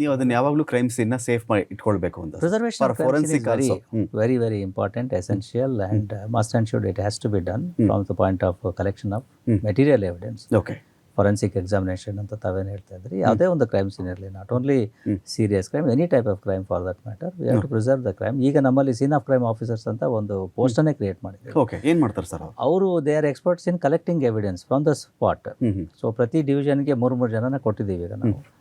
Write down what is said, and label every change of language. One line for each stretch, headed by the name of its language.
Kannada: ನೀವು ಅದನ್ನ ಯಾವಾಗಲೂ ಕ್ರೈಮ್ ಸೀನ್ ನ ಸೇಫ್ ಮಾಡಿ ಇಟ್ಕೊಳ್ಬೇಕು ಅಂತ.
English: Preservation of forensic very very important, essential, and must and should it has to be done from the point of collection of material evidence. Okay, forensic examination
Kannada: ಅಂತ ತಾವೇನು ಹೇಳ್ತಾ ಇದ್ರಿ, ಯಾವುದೇ ಒಂದು ಕ್ರೈಮ್ ಸೀನ್ ಇರಲಿ,
English: Not only serious crime, any type of crime for that matter, we have to preserve the crime.
Kannada: ಈಗ ನಮ್ಮಲ್ಲಿ scene of crime officers ಅಂತ ಒಂದು ಪೋಸ್ಟನ್ನೇ ಕ್ರಿಯೇಟ್ ಮಾಡಿದ್ದೀವಿ. ಓಕೆ, ಏನು ಮಾಡ್ತಾರೆ ಸರ್
English: ಅವರು they are experts in collecting evidence from the spot.
Kannada: So ಪ್ರತಿ ಡಿವಿಷನ್ಗೆ 3 ಜನನ ಕೊಟ್ಟಿದ್ದೀವಿ ಈಗ ನಾವು.